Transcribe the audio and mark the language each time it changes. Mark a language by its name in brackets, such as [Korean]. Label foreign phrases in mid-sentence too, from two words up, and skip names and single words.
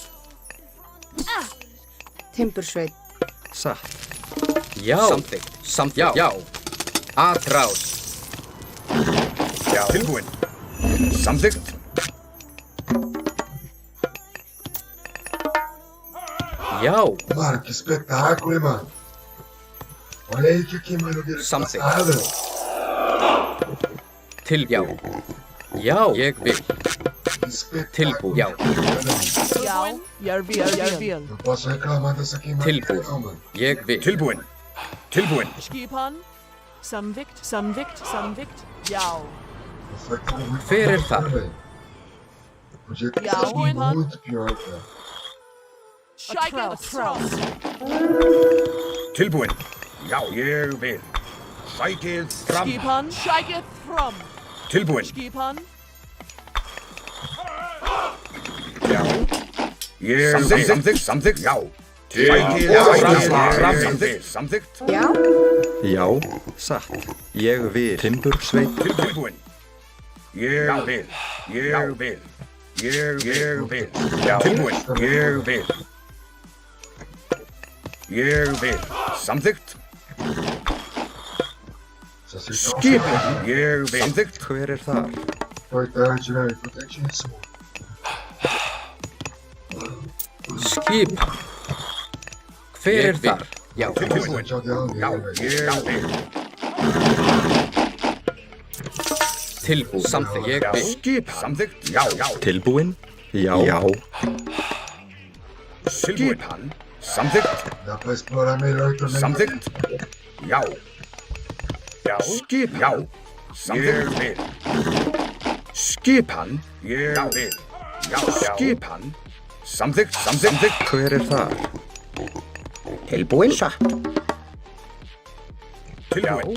[Icelandic] Timbursveit. Satt. Já. Samþykkt. Já. [Portuguese] Atrás. [Icelandic] Já. Tilbúin. Samþykkt. Já. [Portuguese] Mano, que espetáculo, hein, mano. Olha aí que maravilha [English] Something. [Portuguese] passada. [Icelandic] Já. Já. Ég vil. [Portuguese] Que espetáculo. [Icelandic] Já. Já, ég vil. [Portuguese] Não posso reclamar dessa queimada [Icelandic] Tilbúin. [Portuguese] não, mano. [Icelandic] Ég vil. Tilbúin. Tilbúin. Skipan, samvikt. Já. [Portuguese] Foi tudo muito [Icelandic] Hver er [Portuguese] bacana, [Icelandic] það? [Portuguese] velho. Podia ter [Icelandic] Já, [Portuguese] sido [Icelandic] Skipan. [Portuguese] muito pior, cara. Atrás. [Icelandic] Tilbúin. Já. Ég vil. Sækið fram. Skipan, sækið fram. Tilbúin. Skipan, Já. Ég vil. Samþykkt. Já. Sækið fram. Samþykkt. Já. Já. Satt. Ég vil. Timbursveit. Tilbúin. Ég vil. Ég vil. Ég vil. Já. Tilbúin. Ég vil. Ég vil. Samþykkt. [Portuguese] Se acertar um [Icelandic] Skip. [Portuguese] segundo, [Icelandic] Ég vil. Samþykkt. Hver er þar? [Portuguese] importante, velho. Importantíssimo. [Icelandic] Skipan. Hver er þar? Já. Tilbúin. [Portuguese] Bastante aldeia [Icelandic] Já. [Portuguese] dele, velho. [Icelandic] Ég vil. Tilbúin. Samþykkt. Ég vil. Skipan. Samþykkt. Já. Tilbúin. Já. Já. Skipan. Samþykkt. [Portuguese] Dá pra explorar melhor também. [Icelandic] Samþykkt. Já. Skipan. Já. Samþykkt. Ég vil. Skipan. Ég vil. Já. Skipan. Samþykkt. Samþykkt. Hver þar? Tilbúin. Satt. Tilbúin.